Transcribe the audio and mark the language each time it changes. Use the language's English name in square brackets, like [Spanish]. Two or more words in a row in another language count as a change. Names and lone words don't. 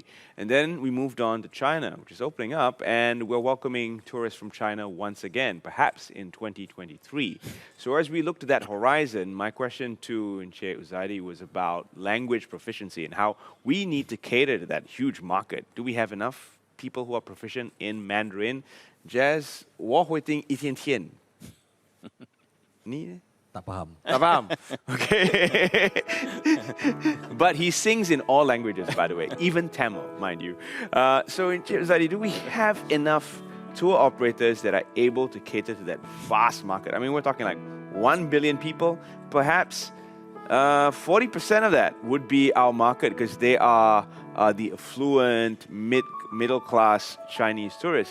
[English] And then we moved on to China, which is opening up, and we're welcoming tourists from China once again, perhaps in 2023. So as we look to that horizon, my question to Encik UZAIDI was about language proficiency and how we need to cater to that huge market. Do we have enough people who are proficient in Mandarin? [Chinese] Jazz, 我会听一天天。你呢？ [Malay] Tak faham. Tak faham. [English] Okay. But he sings in all languages, by the way, even Tamil, mind you. So, Encik UZAIDI, do we have enough tour operators that are able to cater to that vast market? I mean, we're talking like 1 billion people, perhaps 40% of that would be our market because they are the affluent, middle class Chinese tourists.